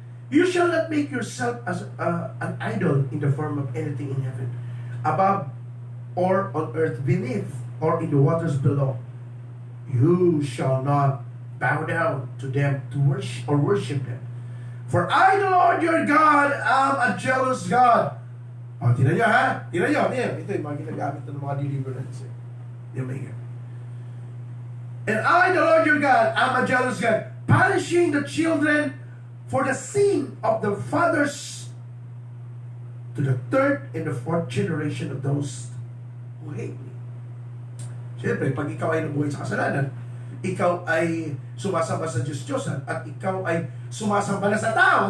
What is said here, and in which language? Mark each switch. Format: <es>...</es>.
<en>You shall not make yourself as an idol in the form of anything in heaven, above, or on earth beneath, or in the waters below. You shall not bow down to them to worship them. For I, the Lord your God, am a jealous God.</en> <tl>O, tinan nyo ha? Tinan nyo. Ito yung mga ginagamit ng mga deliverance. Yan ba yan?</tl> <en>And I, the Lord your God, am a jealous God, punishing the children for the sin of the fathers to the third and the fourth generation of those who hate me.</en> <tl>Siyempre, pag ikaw ay nabuhay sa kasalanan, ikaw ay sumasamba sa Diyos-Diyosan, at ikaw ay sumasamba na sa tao.</tl>